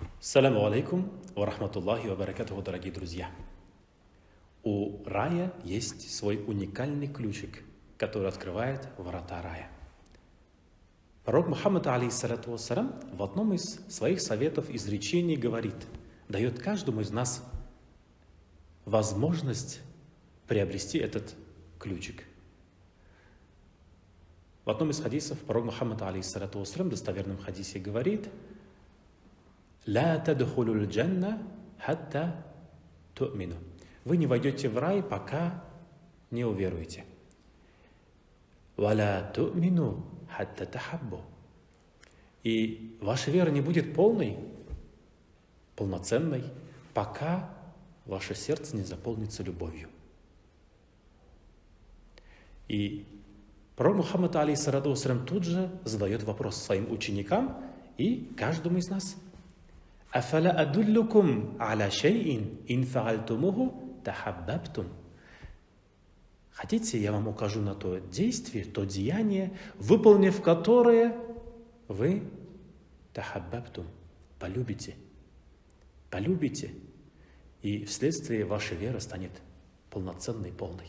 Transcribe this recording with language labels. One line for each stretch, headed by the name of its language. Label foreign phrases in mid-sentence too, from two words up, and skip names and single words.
Arabic: السلام عليكم ورحمة الله وبركاته,
Russian: дорогие друзья. У рая есть свой уникальный ключик, который открывает врата рая. Пророк Мухаммад,
Arabic: عليه الصلاة والسلام,
Russian: в одном из своих советов, изречений говорит, дает каждому из нас возможность приобрести этот ключик. В одном из хадисов пророк Мухаммад,
Arabic: عليه الصلاة والسلام,
Russian: в достоверном хадисе говорит:
Arabic: «لا تدخلون الجنة حتى تؤمنوا».
Russian: Вы не войдете в рай, пока не уверуете.
Arabic: «ولا تؤمنوا حتى تحابوا».
Russian: И ваша вера не будет полной, полноценной, пока ваше сердце не заполнится любовью. И пророк Мухаммад,
Arabic: عليه الصلاة والسلام,
Russian: тут же задает вопрос своим ученикам и каждому из нас.
Arabic: «أفلا أدلكم على شيء إن فعلتموه تحاببتم».
Russian: Хотите, я вам укажу на то действие, то деяние, выполнив которое вы тахаббабтум, полюбите. Полюбите, и вследствие вашей веры станет полноценной, полной.